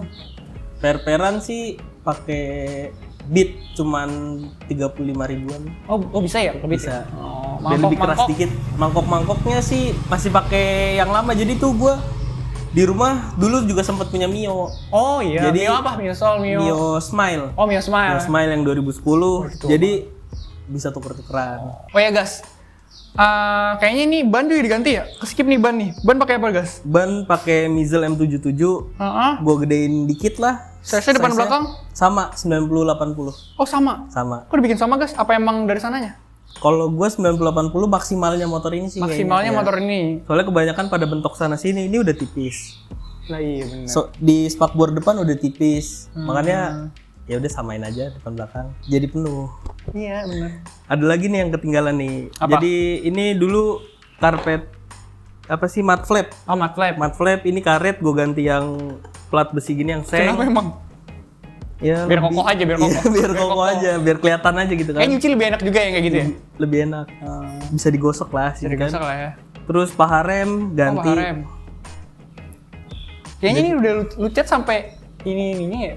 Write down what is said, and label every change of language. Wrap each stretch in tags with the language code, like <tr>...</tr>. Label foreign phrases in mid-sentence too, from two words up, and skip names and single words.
<id>Per-peran sih pakai beat cuman 35.000-an. Oh bisa ya? Lebih Bisa. Oh, Dan lebih keras dikit. Mangkok-mangkoknya sih masih pakai yang lama. Jadi tuh gua di rumah dulu juga sempat punya Mio. Oh iya. Jadi Mio apa? Mio Sol, Mio. Mio Smile. Oh Mio Smile. Mio Smile yang 2010. Jadi bisa tuker-tukeran. Oh ya guys, Kayaknya ini ban juga diganti ya? Keskip nih ban nih. Ban pakai apa, Gas? Ban pakai Mizel M77. Gue gedein dikit lah. Size depan belakang? Sama, 90-80. Oh sama? Sama. Kok dibikin sama, Gas? Apa emang dari sananya? Kalau gue 90-80 maksimalnya motor ini sih. Maksimalnya kayaknya, motor ini? Soalnya kebanyakan pada bentok sana sini, ini udah tipis. Lah iya bener. Di spakbor depan udah tipis. Makanya ya udah samain aja depan belakang. Jadi penuh. Iya bener. Ada lagi nih yang ketinggalan nih. Apa? Jadi ini dulu karpet apa sih,</id> <en>mud flap. Oh, mud flap. Mud flap</en> <id>ini karet gue ganti yang plat besi gini yang seng. Kenapa emang? Ya, Biar kokoh aja, biar kokoh. Iya, biar kokoh aja, biar kelihatan aja gitu kan. Kayak nyuci lebih enak juga ya kayak gitu ya? Lebih enak. Bisa digosok lah sih Jadi kan. gosok lah ya. Terus paha rem ganti. Oh, rem. Kayaknya ini udah lu cat sampai ininya ya?</id>